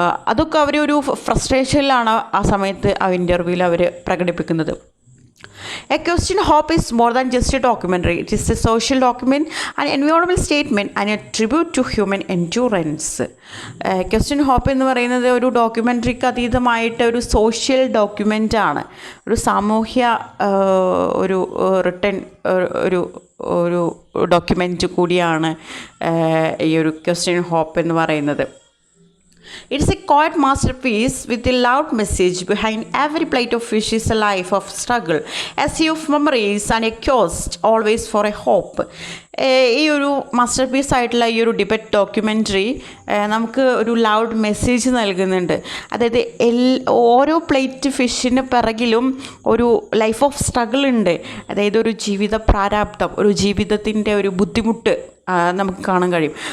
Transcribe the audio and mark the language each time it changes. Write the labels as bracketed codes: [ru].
[ml] അതൊക്കെ അവരൊരു ഫ്രസ്ട്രേഷനിലാണ് ആ സമയത്ത് ആ ഇൻ്റർവ്യൂവിൽ അവർ പ്രകടിപ്പിക്കുന്നത്. [en] A question hope is more than just a documentary. It is a social document, an environmental statement and a tribute to human endurance. [ml] Question hope എന്ന് പറയുന്നത് ഒരു ഡോക്യുമെൻ്ററിക്ക് അതീതമായിട്ട് ഒരു സോഷ്യൽ ഡോക്യുമെൻ്റ് ആണ്. ഒരു സാമൂഹ്യ ഒരു റിട്ടൺ ഒരു ഡോക്യുമെൻ്റ് കൂടിയാണ് ഈ ഒരു ക്വസ്റ്റ്യൻ ഹോപ്പ് എന്ന് പറയുന്നത്. [en] It's a quiet masterpiece with a loud message behind every plate of fish is a life of struggle, a sea of memories and a quest always for a hope. [ml] ഈ ഒരു master piece ആയിട്ടുള്ള ഈ ഒരു debate documentary നമുക്ക് ഒരു loud message നൽകുന്നുണ്ട്. അതായത് ഓരോ പ്ലേറ്റ് ഫിഷിന് പിറകിലും ഒരു [en] life of struggle [ml] ഉണ്ട്. അതായത് ഒരു ജീവിത പ്രാരാബ്ദം, ഒരു ജീവിതത്തിൻ്റെ ഒരു ബുദ്ധിമുട്ട് നമുക്ക് കാണാൻ കഴിയും.